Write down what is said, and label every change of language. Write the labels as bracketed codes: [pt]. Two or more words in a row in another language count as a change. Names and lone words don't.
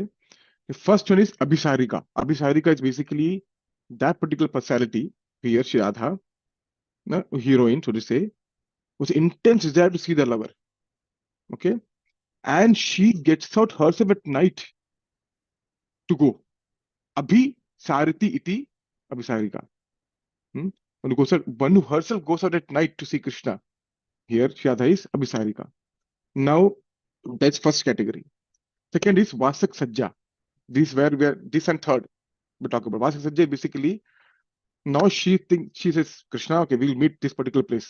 [en] The first one is Abhisarika. Abhisarika is basically that particular personality Here, Shri Radha, heroine, so to say, was intense desire to see the lover. Okay, and she gets out herself at night to go. [sa] Abhi sariti iti abhisarika. [en] One who herself goes out at night to see Krishna. Here, Shri Radha is abhisarika. Now, that's first category. Second is Vasak Sajja. This and third we talk about. Vasak Sajja basically, now she says, Krishna, okay, we'll meet this particular place.